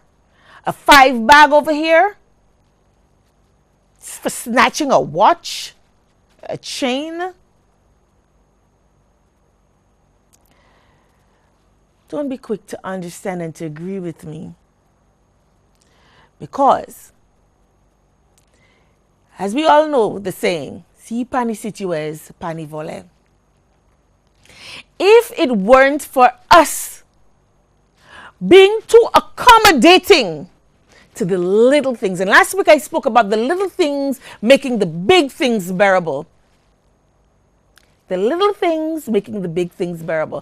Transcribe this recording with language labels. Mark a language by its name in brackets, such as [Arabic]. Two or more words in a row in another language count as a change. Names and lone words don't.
[English] A 5 bag over here for snatching a watch, a chain. Don't be quick to understand and to agree with me. Because, as we all know the saying, [Saint Lucian Creole French] si pani situes, pani vole. [English] If it weren't for us being too accommodating to the little things, and last week I spoke about the little things making the big things bearable. The little things making the big things bearable.